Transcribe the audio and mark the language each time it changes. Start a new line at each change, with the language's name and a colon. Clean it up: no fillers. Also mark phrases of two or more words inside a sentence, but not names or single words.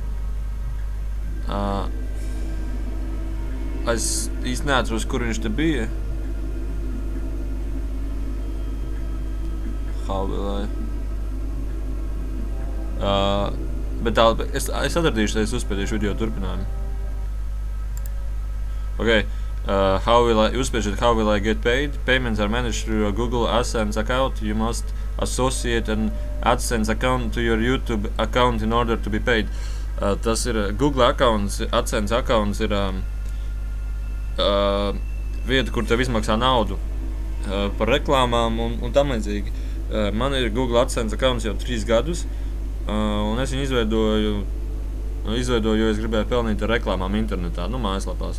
Latvian: Es īsti neatceros, kur viņš te bija. Bet tā, es atradīšu, tad es uzspēdīšu video turpinājumu.
English: Ok, uzspēdīšu how will I get paid? Payments are managed through your Google AdSense account. You must associate an AdSense account to your YouTube account in order to be paid.
Latvian: Tas ir Google accounts, AdSense accounts ir vieta, kur tev izmaksā naudu par reklāmām un tam līdzīgi. Man ir Google AdSense accounts jau 3 gadus, un es viņu izveidoju, jo es gribēju pelnīt ar reklāmām internetā, mājaslapās.